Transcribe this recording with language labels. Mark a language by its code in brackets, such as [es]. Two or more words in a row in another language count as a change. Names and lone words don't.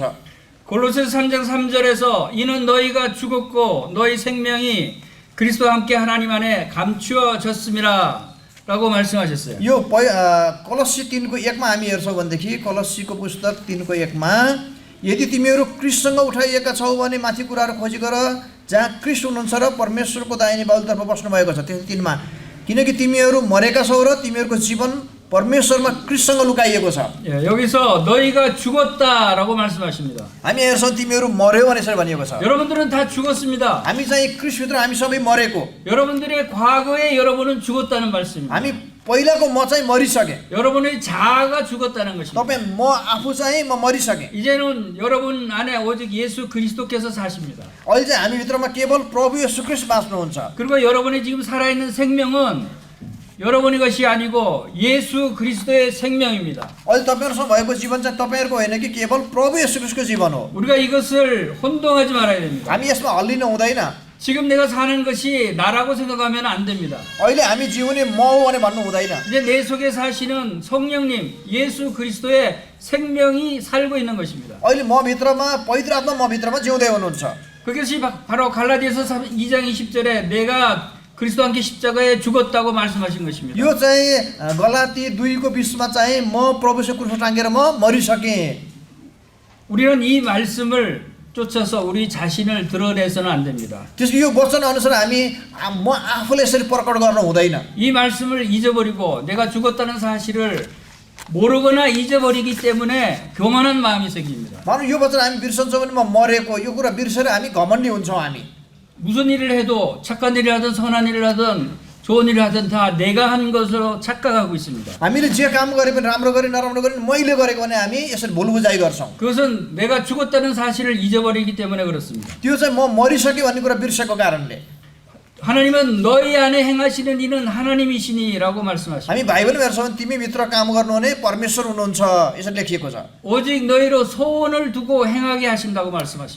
[ko] 골로새서 3장 3절에서 이는 너희가 죽었고 너희 생명이 그리스도와 함께 하나님 안에 감추어졌음이라 라고 말씀하셨어요. [ne] यो कलस्सी 3 को 1 मा हामी हेर्छौँ भनेदेखि कलस्सीको पुस्तक 3 को 1 मा यदि तिमीहरू क्रिस्टसँग उठाइएका छौ भने माथि कुराहरू खोजी गर जहाँ क्रिस्ट हुनुहुन्छ र परमेश्वरको दाहिने बाहुतर्फ बस्नु भएको छ। त्यो 3 मा किनकि तिमीहरू मरेका छौ र तिमीहरूको जीवन परमेश्वरमा क्रिस्टसँग लुकाइएको छ। [ko] 예, 여기서 너희가 죽었다라고 말씀하십니다. [ne] हामी हेर्छौँ तिमीहरू मर्यो भनेर भनिएको छ। [ko] 여러분들은 다 죽었습니다. [ne] हामी चाहिँ क्रिस्टभित्र हामी सबै मरेको। [ko] 여러분들의 과거에 여러분은 죽었다는 말씀입니다. [ne] हामी पहिलाको म चाहिँ मरिसकेँ। [ko] 여러분의 자아가 죽었다는 것입니다. [ne] तपाईँ म आफू चाहिँ म मरिसकेँ। [ko] 이제는 여러분 안에 오직 예수 그리스도께서 사십니다. [ne] अहिले चाहिँ हामी भित्रमा केवल प्रभु येशू ख्रीष्ट बाँच्नुहुन्छ। [ko] 그리고 여러분이 지금 살아있는 생명은 여러분의 것이 아니고 예수 그리스도의 생명입니다. [ne] अहिले तपाईहरुसँग भएको जीवन चाहिँ तपाईहरुको होइन कि केवल प्रभु येशू ख्रीष्टको जीवन हो। [ko] 우리가 이것을 혼동하지 말아야 됩니다. [ne] हामी यसमा हल्लिनु हुँदैन। [ko] 지금 내가 사는 것이 나라고 생각하면 안 됩니다. [ne] अहिले हामी जिउने म हो भने भन्नु हुँदैन। [ko] 이제 내 속에 사시는 성령님 예수 그리스도의 생명이 살고 있는 것입니다. [ne] अहिले म भित्रमा पवित्र आत्मा म भित्रमा जिउँदै हुनुहुन्छ। [ko] 그것이 바로 갈라디아서 2장 20절에 내가 그리스도와 함께 십자가에 죽었다고 말씀하신 것입니다. [ne] यो चाहिँ गलाती 2 को 20 मा चाहिँ म प्रभुसँग क्रुसमा टाँगेर म मरिसकेँ। [ko] 우리는 이 말씀을 쫓아서 우리 자신을 드러내서는 안 됩니다. [ne] त्यसको यो वचन अनुसार हामी म आफूले यसरी प्रकट गर्न हुँदैन। [ko] 이 말씀을 잊어버리고 내가 죽었다는 사실을 모르거나 잊어버리기 때문에 교만한 마음이 생깁니다. [ne] मानौ यो वचन हामी बिर्सन्छौँ भने म मरेको यो कुरा बिर्सेर हामी घमण्डी हुन्छौँ हामी। [ko] 무슨 일을 해도 착한 일을 하든 선한 일을 하든 좋은 일을 하든 다 내가 한 것으로 착각하고 있습니다. [ne] हामीले जे काम गरे पनि राम्रो गरे नराम्रो गरे मैले गरेको भने हामी यसरी भुलबुझाइ गर्छौँ। [ko] 그것은 내가 죽었다는 사실을 잊어버리기 때문에 그렇습니다. [ne] त्यो चाहिँ म मरिसकेँ भन्ने कुरा बिर्सेको कारणले। [ko] 하나님은 너희 안에 행하시는 일은 하나님이시니라고 말씀하십니다. [ne] हामी बाइबलमा हेर्छौँ भने तिमी भित्र काम गर्नुहुने परमेश्वर हुनुहुन्छ यसरी लेखिएको छ। [ko] 오직 너희로 소원을 두고 행하게 하신다고 말씀하십니다.